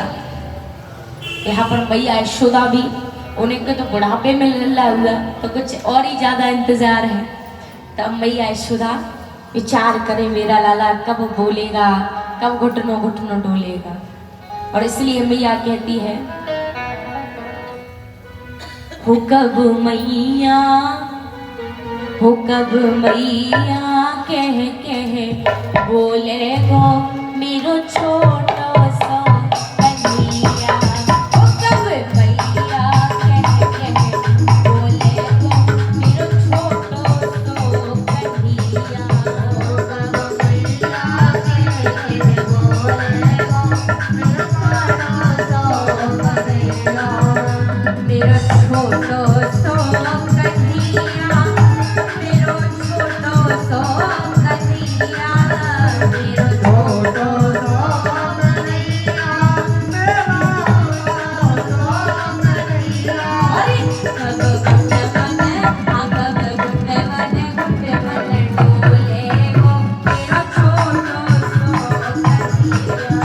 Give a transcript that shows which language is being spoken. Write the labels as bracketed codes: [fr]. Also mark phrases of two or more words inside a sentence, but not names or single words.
[hi] यहाँ पर मैया यशोदा भी, उन्हें को तो बुढ़ापे में लल्ला हुआ तो कुछ और ही ज्यादा इंतजार है। तब मैया यशोदा विचार करे मेरा लाला कब बोलेगा, कब घुटनों घुटनों डोलेगा। और इसलिए मैया कहती है, [bra] हो कब मैया, हो कब मैया कह कह बोले गो मेरो छोटो सो कन्हैया। हो कब मैया कह कह बोले गो मेरो छोटो सो कन्हैया। हो कब मैया कह कह बोले गो मेरो छोटो सो कन्हैया। मेरो छोटो सो कन्हैया, मेरो छोटो सो कन्हैया, मेरो छोटो सो कन्हैया, मेरो छोटो सो कन्हैया। अरे कब गुड्डे बने, कब गुड्डे बने, गुड्डे बने डोले गो मेरो छोटो सो कन्हैया।